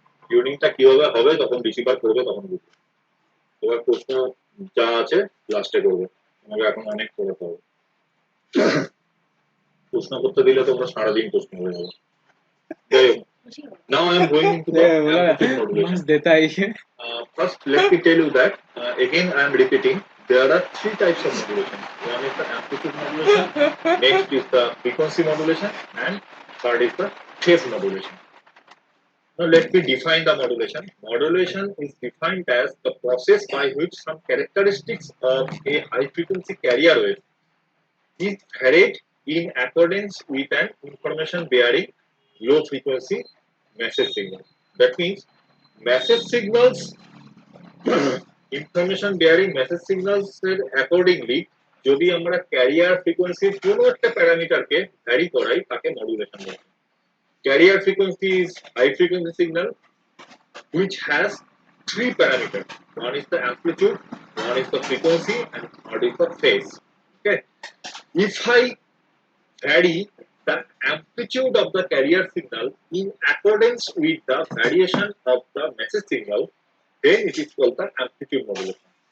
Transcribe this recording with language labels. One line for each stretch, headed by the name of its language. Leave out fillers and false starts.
Bangla: টিউনিংটা কিভাবে হবে তখন রিসিভার করবে, তখন বুঝবে। এবার প্রশ্ন যা আছে লাস্টে করবে, আমাকে এখন অনেক পড়াতে হবে। প্রশ্ন করতে দিলে তোমরা সারাদিন প্রশ্ন হয়ে যাবে। যাই হোক,
English: now I am going into the amplitude modulation.
Hindi: देता है ये।
English: First, let me tell you that again I am repeating. There are three types of modulation. One is the amplitude modulation, next is the frequency modulation, and third is the phase modulation. Now let me define the modulation. Modulation is defined as the process by which some characteristics of a high frequency carrier wave is varied in accordance with an information bearing low frequency message signal. That means message signals
Bangla: information bearing message signals এর accordingly যদি আমরা career ফ্রিকোয়েন্সির কোনো একটা প্যারামিটারকে vary করাই তাকে modulation বলে।
English: Carrier frequency is high frequency signal which has three parameters. One is the amplitude, one is the frequency, and third is the phase. Okay. If I vary the amplitude of the carrier signal in accordance with the variation of the message signal, then it is called the amplitude modulation.